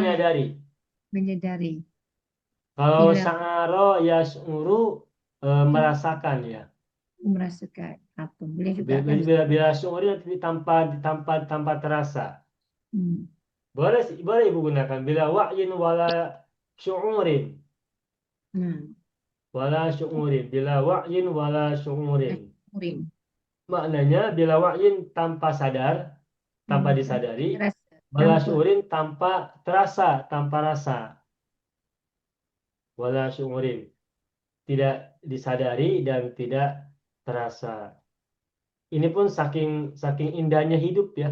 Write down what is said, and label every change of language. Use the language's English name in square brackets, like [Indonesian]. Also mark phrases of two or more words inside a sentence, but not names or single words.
[Indonesian] menyadari. menyadari. Kalau Bila. [Arabic] شعر يشعر [Indonesian] merasakan ya. Merasakan apa? Boleh juga kan? [Arabic] بلا شعوري [Indonesian] nanti tanpa terasa. Hmm. Boleh Ibu gunakan. [Arabic] بلا وعي ولا شعور. [Indonesian] Nah, [Arabic] ولا شعور. بلا وعي ولا شعور. murim. [Indonesian] Maknanya [Arabic] بلا وعي [Indonesian] tanpa sadar, tanpa disadari. [Arabic] ولا شعور [Indonesian] tanpa terasa, tanpa rasa. [Arabic] ولا شعور. [Indonesian] Tidak disadari dan tidak terasa. Ini pun saking indahnya hidup ya.